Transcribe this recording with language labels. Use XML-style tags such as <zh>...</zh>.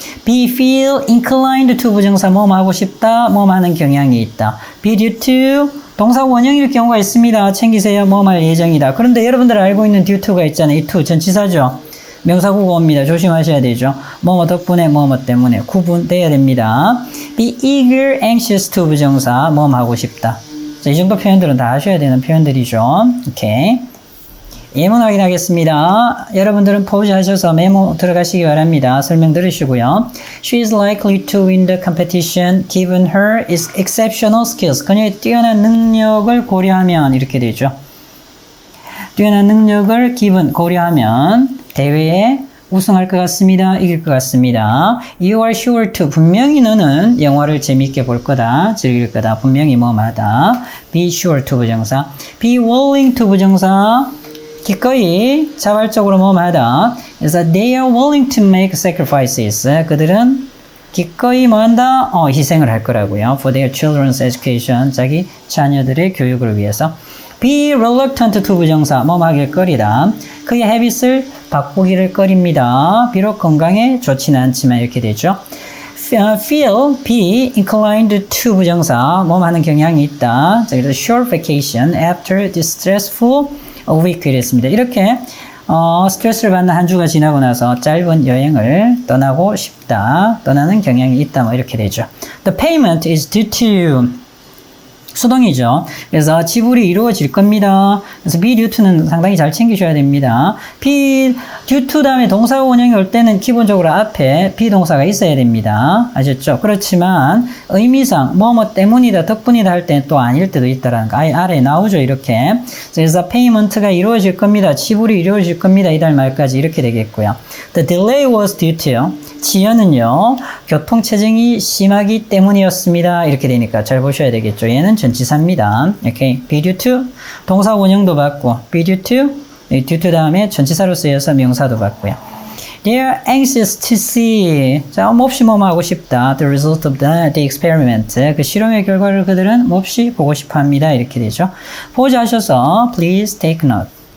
<en>be feel inclined to</en> <ko>부정사, 하고 싶다, 하는 경향이 있다.</ko> <en>be due to</en> <ko>동사 원형일 경우가 있습니다. 챙기세요, 할 예정이다. 그런데 여러분들 알고 있는</ko> <en>due to</en> <ko>가 있잖아요. 이 to 전치사죠. 명사구가 옵니다. 조심하셔야 되죠. 덕분에 때문에 구분돼야 됩니다.</ko> <en>be eager, anxious to</en> <ko>부정사, 하고 싶다. 자, 이 정도 표현들은 다 하셔야 되는 표현들이죠. 오케이. 예문 확인하겠습니다. 여러분들은 포즈 하셔서 메모 들어가시기 바랍니다. 설명 들으시고요.</ko> <en>She is likely to win the competition given her exceptional skills.</en> <ko>그녀의 뛰어난 능력을 고려하면 이렇게 되죠. 뛰어난 능력을 고려하면 대회에 우승할 것 같습니다. 이길 것 같습니다.</ko> <en>You are sure to.</en> <ko>분명히 너는 영화를 재밌게 볼 거다. 즐길 거다. 분명히 하다.</ko> <en>Be sure to 부정사. Be willing to 부정사.</en> <ko>기꺼이 자발적으로 하다. 그래서</ko> <en>they are willing to make sacrifices.</en> <ko>그들은 기꺼이 한다? 희생을 할 거라고요.</ko> <en>For their children's education.</en> <ko>자기 자녀들의 교육을 위해서.</ko> <en>be reluctant to</en> <ko>부정사, 하길 꺼리다. 그의 habits을 바꾸기를 꺼립니다. 비록 건강에 좋지는 않지만 이렇게 되죠.</ko> <en>feel, be inclined to</en> <ko>부정사, 하는 경향이 있다. 자, 그래서</ko> <en>short vacation after this stressful week</en> <ko>이랬습니다. 이렇게 스트레스를 받는 한 주가 지나고 나서 짧은 여행을 떠나고 싶다. 떠나는 경향이 있다. 뭐 이렇게 되죠.</ko> <en>The payment is due to</en> <ko>수동이죠. 그래서 지불이 이루어질 겁니다. 그래서</ko> <en>be due to</en> <ko>는 상당히 잘 챙기셔야 됩니다.</ko> <en>be due to</en> <ko>다음에 동사 원형이 올 때는 기본적으로 앞에 be 동사가 있어야 됩니다. 아셨죠? 그렇지만 의미상 뭐뭐 때문이다, 덕분이다 할 때는 또 아닐 때도 있다라는 거. 아래에 나오죠. 이렇게. 그래서 payment가 이루어질 겁니다. 지불이 이루어질 겁니다. 이달 말까지 이렇게 되겠고요.</ko> <en>The delay was due to</en> <ko>지연은요, 교통체증이 심하기 때문이었습니다. 이렇게 되니까 잘 보셔야 되겠죠. 얘는 전치사입니다. 이렇게 be due to 동사 원형도 받고 be due to due to 다음에 전치사로 쓰여서 명사도 받고요.</ko> <en>They are anxious to see.</en> <ko>자, 몹시 뭐뭐 하고 싶다.</ko> <en>The result of the experiment.</en> <ko>그 실험의 결과를 그들은 몹시 보고 싶어 합니다. 이렇게 되죠. 보지 하셔서</ko> <en>please take note.</en>